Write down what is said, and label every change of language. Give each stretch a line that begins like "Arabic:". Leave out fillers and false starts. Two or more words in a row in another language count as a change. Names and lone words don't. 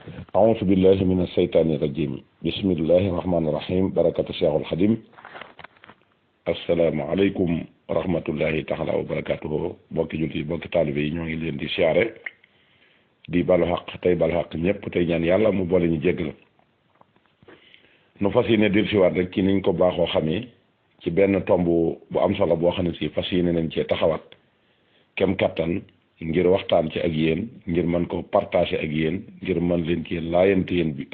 Arabic: أعوذ بالله من الشيطان الرجيم بسم الله الرحمن الرحيم بركة الشيخ الخديم السلام عليكم ورحمة الله تعالى وبركاته
Wolof: bokki jullit yi bokki taalibe yi ñoo ngi leen di siyaare di balu xaq tey balu xaq ñëpp tey ñaan yàlla mu boole ñu jéggal nu fas yéene dir siwaat rek ci niñ ko baaxoo xamee ci benn tomb bu am solo boo xam ne si fas yéene nañ cee taxawaat kem kattan ngir waxtaan ci ak yéen ngir mën ko partager ak yéen ngir mën leen ci laayante yéen bi